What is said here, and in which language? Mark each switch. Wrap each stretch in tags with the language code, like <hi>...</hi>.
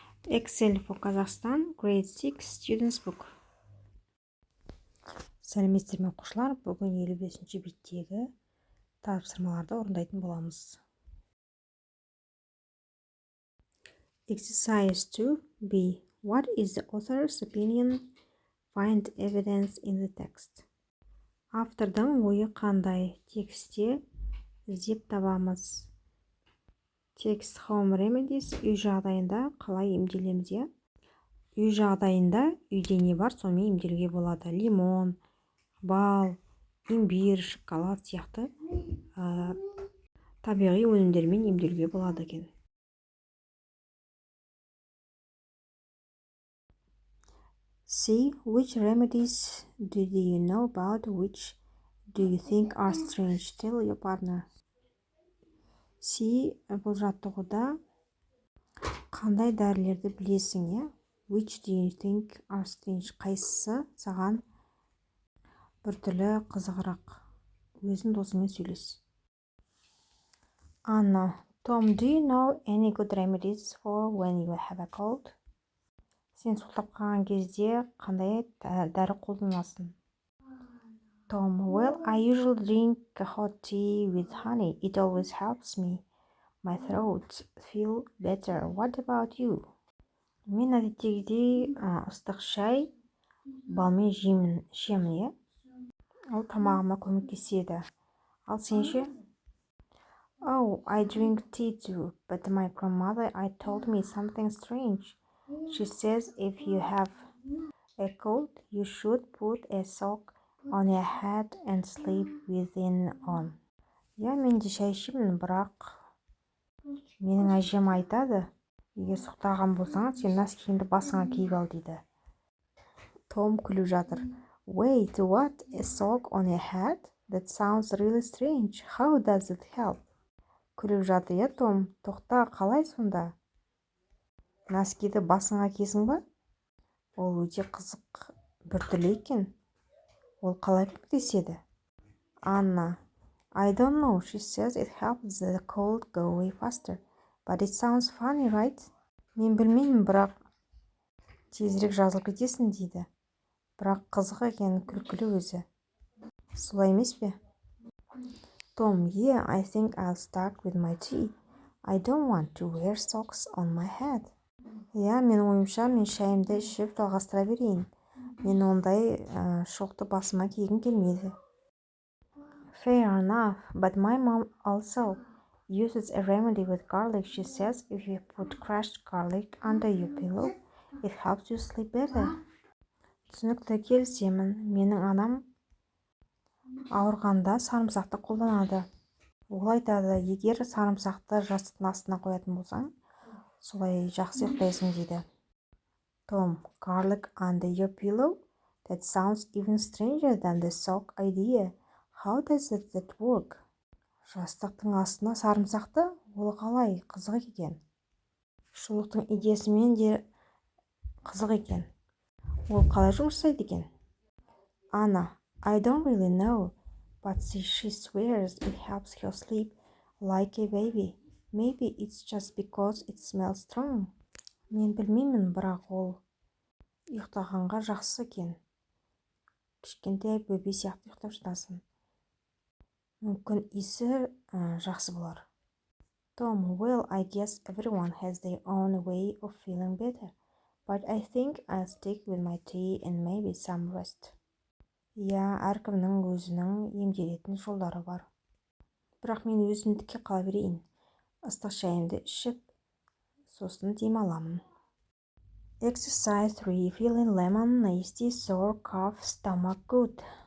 <en>Excel for Kazakhstan, grade 6 students book.</en> <kk>Сәлеметсіздер ме оқушылар, бүгін 55-ші беттегі тапсырмаларды орындайтын боламыз.</kk> <en>Exercise 2B. What is the author's opinion? Find evidence in the text.</en> <kk>Автордың ойы қандай? Текстте іздеп табамыз.</kk> <en>Text home remedies</en> <kk>үй жағдайында қалай емделеміз? Үй жағдайында үйде не бар, сонымен емделуге болады. Лимон, бал, имбирь, шоколад сияқты табиғи өнімдермен емделуге болады екен.</kk> <en>See, which remedies do you know about? Which do you think are strange? Tell your partner.</en> <kk>See, бұл жаттығуда қандай дәрілерді білесің, е?</kk> <en>Which do you think are strange?</en> <kk>Қайсысы саған бір түрлі қызығырақ? Өзің досыңмен сөйлес.</kk> <en>Anna, Tom, do you know any good remedies for when you have a cold?</en> <kk>Сен суықтап қалған кезде қандай дәрі қолданасың?</kk> <en>Tom, well, I usually drink hot tea with honey. It always helps me. My throat feel better. What about you?</en> <kk>Мен әдеттегідей ыстық шай балмен ішемін, ол тамағыма көмектеседі. Ал сен ше?</kk> <en>Oh, I drink tea too, but my grandmother told me something strange. She says if you have a cold, you should put a sock on your head and sleep with it on.</en> <kk>Мен де шай ішемін, бірақ менің әжем айтады, егер суықтаған болсаң, сен носкиіңді басыңа киіп ал дейді. Том күліп жатыр.</kk> <en>Wait, what? A sock on your head? That sounds really strange. How does it help?</en> <kk>Күліп жатыр, Том, тоқта, қалай сонда? Носкиді басыңа кисің ба? Ол өте қызық біртүрлі екен. Ол қалай көмектеседі?</kk> <en>Anna, I don't know. She says it helps the cold go away faster. But it sounds funny, right?</en> <kk>Мен білмеймін, бірақ тезірек жазылып кетесің дейді. Бірақ қызық екен, күлкілі өзі. Солай емес пе?</kk> <en>Tom, yeah, I think I'll start with my tea. I don't want to wear socks on my head.</en> <kk>Мен ойымша, мен шайымды ішіп жалғастыра берейін. Мен ондай шоқты басыма кигім келмейді.</kk> <en>Fair enough, but my mom also uses a remedy with garlic. She says if you put crushed garlic under your pillow, it helps you sleep better.</en> <kk>Түсінікті, келісемін. Менің анам ауырғанда сарымсақты қолданады. Ол айтады, егер сарымсақты жастықтың астына қоятын болсаң, солай жақсы ұйықтайсың дейді.</kk> <en>Tom, garlic under your pillow? That sounds even stranger than the sock idea. How does that work?</en> <kk>Жастықтың астына сарымсақты? Ол қалай? Қызық екен. Шұлықтың идеясымен де қызық екен. Ол қалай жұмыс жасайды екен?</kk> <en>Anna, I don't really know, but she swears it helps her sleep like a baby. Maybe it's just because it smells strong.</en> <kk>Мен білмеймін, бірақ ол ұйықтағанға жақсы екен. Кішкентай бөбе сияқты ұйықтап жатасың. Мүмкін иісі жақсы болар.</kk> <en>Tom, well, I guess everyone has their own way of feeling better, but I think I'll stick with my tea and maybe some rest.</en> <kk>Әркімнің өзінің емделетін жолдары бар. Бірақ мен өзімдікке қала берейін. Ыстық шайымды ішіп, сосын демаламын.</kk> <en>Exercise 3. Feeling lemon, nasty, sore, cough, stomach good.</en>